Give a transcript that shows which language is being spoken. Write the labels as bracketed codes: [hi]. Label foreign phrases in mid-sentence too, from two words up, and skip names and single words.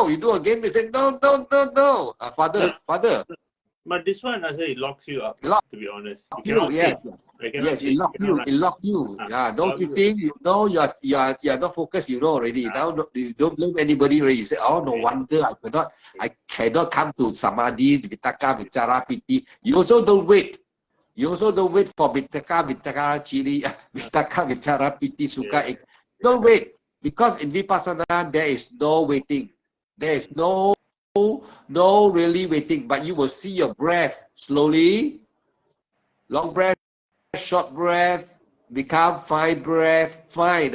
[en] You do again. They say no. Father. But this one, I say, it locks you up. To be honest, Yes, it lock you. Don't you think you know you are not focused? You know already. Now you don't blame anybody already. You say, oh no wonder I cannot come to [pi] samadhi, vitaka, vichara, piti. [en] You also don't wait. [pi] For vitaka, vichara, chili, vitaka, vichara, piti, sukha. [en] Don't wait. Because in Vipassana, there is no waiting. There is no really waiting. But you will see your breath slowly. Long breath, short breath, become fine breath. Fine.